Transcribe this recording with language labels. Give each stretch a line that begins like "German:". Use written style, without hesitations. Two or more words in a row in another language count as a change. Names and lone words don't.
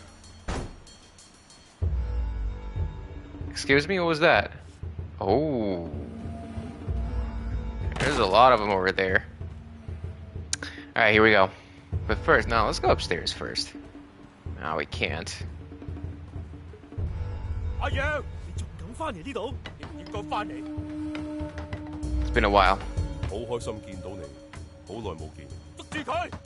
English: Excuse me, what was that? Oh. There's a lot of them over there. Alright, here we go. But first, no, let's go upstairs first. No, we can't.
Cantonese: 阿楊，你仲敢翻嚟呢度？應唔應該翻嚟？
English: It's been a while.
Cantonese: 好開心見到你，好耐冇見。捉住佢！